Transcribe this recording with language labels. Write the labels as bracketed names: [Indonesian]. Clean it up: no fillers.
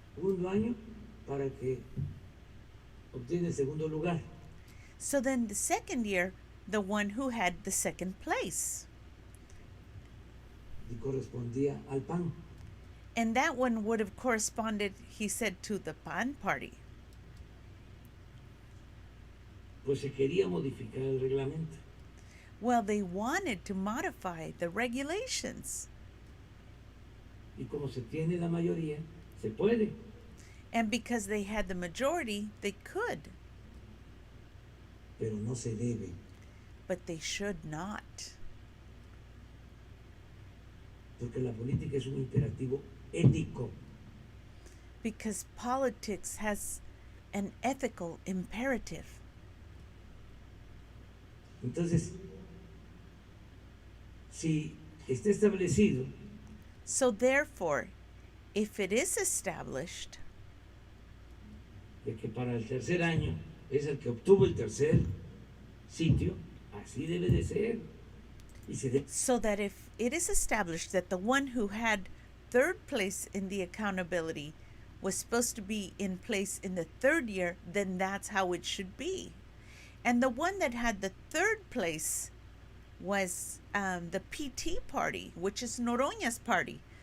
[Spanish] Segundo año para que obtiene el segundo lugar. [English] So then the second year, the one who had the second place. [Spanish] Y correspondía al PAN. [English] And that one would have corresponded, he said, to the PAN party. [Spanish] Pues se quería modificar el reglamento. [English] Well, they wanted to modify the regulations. [Spanish] Y como se tiene la mayoría, se puede. [English] And because they had the majority, they could. [Spanish] Pero no se debe. [English] But they should not. [Spanish] Porque la política es un imperativo ético. [English] Because politics has an ethical imperative. [Spanish] Entonces, si está establecido [English] So therefore, if it is established [Spanish] de que para el tercer año es el que obtuvo el tercer sitio, así debe de ser. Y se debe [English] so that if it is established that the one who had third place in the accountability was supposed to be in place in the third year, then that's how it should be. And the one that had the third place was the PT party, which is Noroña's party.